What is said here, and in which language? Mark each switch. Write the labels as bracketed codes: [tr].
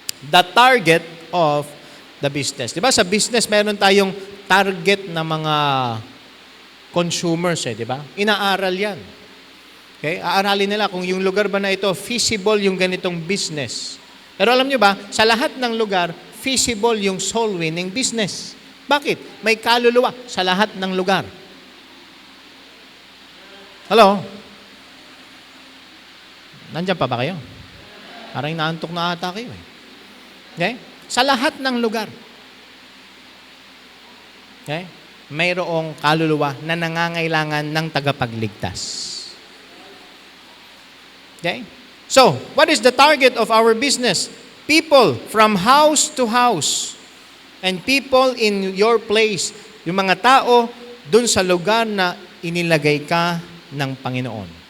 [en] The target of the business. [tl] Diba sa business, meron tayong target na mga consumers, diba? Inaaral yan. Okay? Aaralin nila kung yung lugar ba na ito, feasible yung ganitong business. Pero alam nyo ba, sa lahat ng lugar, feasible yung soul winning business. Bakit? May kaluluwa sa lahat ng lugar. [en] Hello? [tl] Nandiyan pa ba kayo? Parang naantok na ata kayo eh. Okay? Sa lahat ng lugar. Okay? Mayroong kaluluwa na nangangailangan ng tagapagligtas. Okay? [en] So, what is the target of our business? People from house to house. And people in your place. [tl] Yung mga tao dun sa lugar na inilagay ka ng Panginoon.